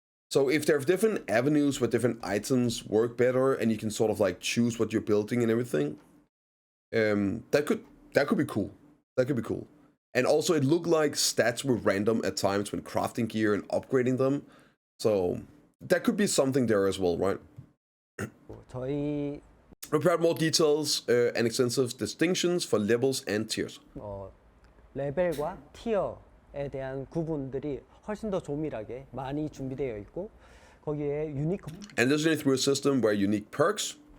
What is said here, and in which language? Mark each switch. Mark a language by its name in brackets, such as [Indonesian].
[English] So if there are different avenues where different items work better, and you can sort of like choose what you're building and everything, that could be cool. That could be cool. And also it looked like stats were random at times when crafting gear and upgrading them. So that could be something there as well, right? [Korean] 저희 [English] Prepared more details and extensive distinctions for levels and tiers. [Korean] 레벨과 티어에 대한 구분들이 훨씬 더 조밀하게 많이 준비되어 있고 거기에 유니크 [English] And this is through a system where unique perks